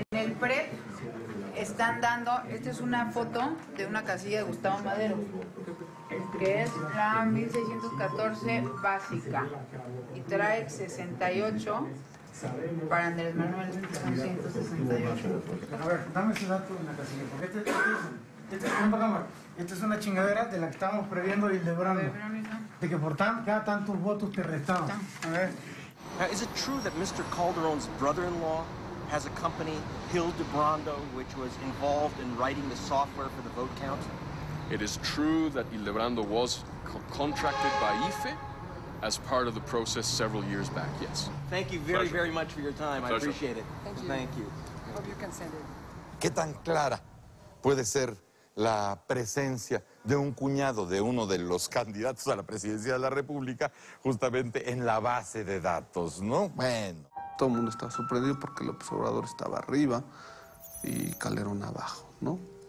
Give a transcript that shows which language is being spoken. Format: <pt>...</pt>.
<es>En el PRE están dando, esta es una foto de una casilla de Gustavo Madero, que es la 1614 básica, y trae 68 para Andrés Manuel, son 168. A ver, dame ese dato en la casilla, porque esta es una chingadera de la que estábamos previendo y Hildebrando, de que por cada tantos votos te restaban. A ver.</es> <en>Is it true that Mr. Calderon's brother-in-law has a company, Hildebrando, which was involved in writing the software for the vote count? It is true that Hildebrando was contracted by IFE as part of the process several years back, yes. Thank you very, very much for your time. I appreciate it. Thank you. Hope you can send it.</en> <es>¿Qué tan clara puede ser la presencia de un cuñado de uno de los candidatos a la presidencia de la República justamente en la base de datos, no? Bueno. Todo el mundo estaba sorprendido porque López Obrador estaba arriba y Calderón abajo, ¿no?</es>